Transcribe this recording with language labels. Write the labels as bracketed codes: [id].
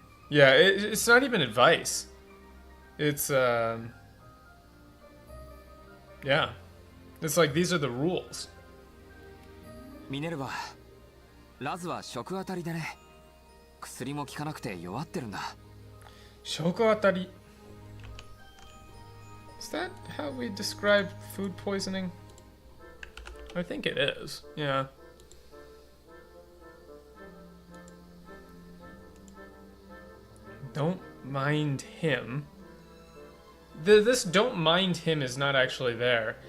[en] Yeah, it's not even advice. It's yeah. It's like these are the rules. [ja] ミネルヴァ、ラズは食あたりでね。薬も効かなくて弱ってるんだ。食あたり. [en] Is that how we describe food poisoning? I think it is. Yeah. Don't mind him. This don't mind him is not actually there.